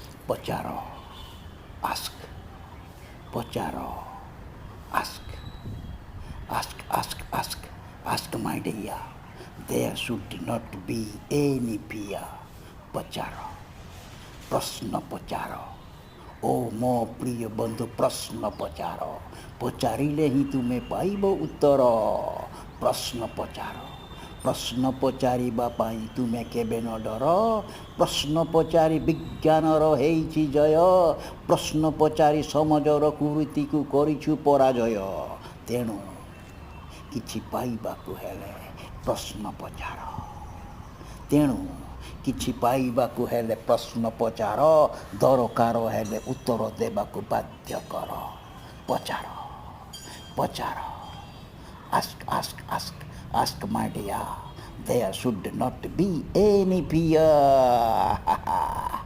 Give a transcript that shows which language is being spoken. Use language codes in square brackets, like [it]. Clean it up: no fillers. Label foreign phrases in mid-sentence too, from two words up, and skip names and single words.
[en] ପଚାର ask ପଚାର ask ask my dear, there should not be any fear। [or] ପଚାର ପ୍ରଶ୍ନ ପଚାର ଓ ମୋ ପ୍ରିୟ ବନ୍ଧୁ ପ୍ରଶ୍ନ ପଚାର, ପଚାରିଲେ ହିଁ ତୁମେ ପାଇବ ଉତ୍ତର। ପ୍ରଶ୍ନ ପଚାର, ପ୍ରଶ୍ନ ପଚାରିବା ପାଇଁ ତୁମେ କେବେ ନ ଡର, ପ୍ରଶ୍ନ ପଚାରି ବିଜ୍ଞାନର ହେଇଛି ଜୟ, ପ୍ରଶ୍ନ ପଚାରି ସମାଜର କୁରୀତିକୁ କରିଛୁ ପରାଜୟ। ତେଣୁ କିଛି ପାଇବାକୁ ହେଲେ ପ୍ରଶ୍ନ ପଚାର, ତେଣୁ କିଛି ପାଇବାକୁ ହେଲେ ପ୍ରଶ୍ନ ପଚାର, ଦରକାର ହେଲେ ଉତ୍ତର ଦେବାକୁ ବାଧ୍ୟ କର। ପଚାର ପଚାର [en] ask my dear, there should not be any fear।